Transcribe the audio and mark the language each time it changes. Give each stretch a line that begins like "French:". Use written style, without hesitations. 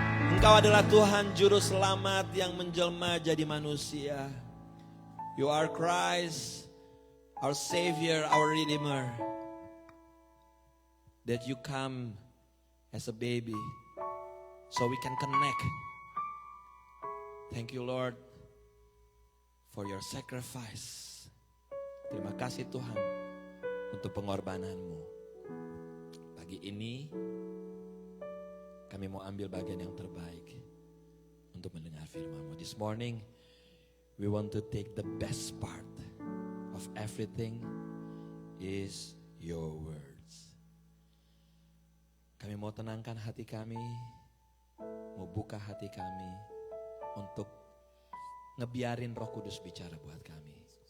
Indonesian: Engkau adalah Tuhan Juru Selamat yang menjelma jadi manusia.
English: You are Christ, our Savior, our Redeemer. That you come as a baby so we can connect. Thank you Lord for your sacrifice.
Indonesian: Terima kasih Tuhan untuk pengorbananmu. Pagi ini kami mau ambil bagian yang terbaik untuk untuk mendengar firman-Mu.
English: This morning, we want to take the best part of everything is your words.
Indonesian: Kami mau tenangkan hati kami, mau buka hati kami untuk ngebiarin Roh Kudus bicara buat kami.